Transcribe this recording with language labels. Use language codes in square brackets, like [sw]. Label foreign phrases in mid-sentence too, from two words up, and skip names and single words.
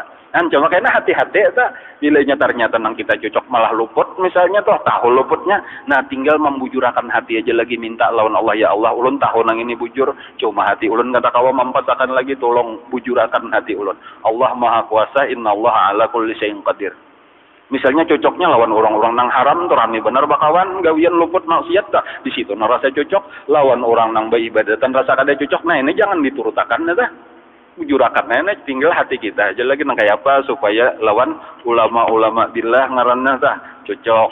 [bjn] Cuma kayaknya hati-hati tak. Bila ternyata nang kita cocok malah luput, misalnya toh tahu luputnya. Nah tinggal membujurakan hati aja lagi minta lawan Allah, ya Allah ulun tahu nang ini bujur. Cuma hati ulun kata kawa mempatakan lagi tolong bujurakan hati ulun. Allah maha kuasa, [ar] إن الله على كل شيء قدير. [bjn] Misalnya cocoknya lawan orang-orang nang haram tuh rame bener bakawan gawian luput maksiat tak di situ nah rasa cocok lawan orang nang beribadatan rasa kada cocok. Nah ini jangan diturutakan dah bujurakan nenek tinggal hati kita aja lagi nang kayak apa supaya lawan ulama-ulama billah ngaranna tah cocok.